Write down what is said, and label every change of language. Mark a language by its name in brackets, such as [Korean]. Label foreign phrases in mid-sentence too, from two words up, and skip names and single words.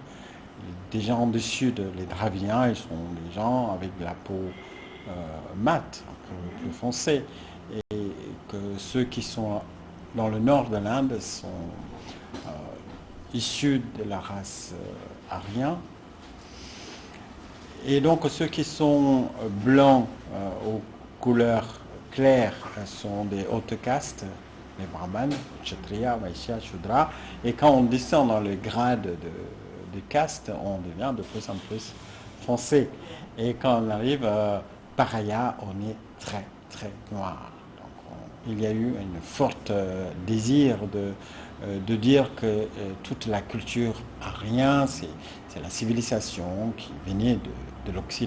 [French] Des gens du sud, les Dravidiens, ils sont des gens avec de la peau mat, plus foncé, et que ceux qui sont dans le nord de l'Inde sont issus de la race aryenne. Et donc ceux qui sont blancs aux couleurs claires sont des hautes castes, les brahmanes, kshatriya, vaishya, shudra, et quand on descend dans le grade de caste, on devient de plus en plus foncé. Et quand on arrive Paraya, on est très très noir. Donc, il y a eu un fort désir de dire que toute la culture aryenne, c'est la civilisation qui venait de l'Occident.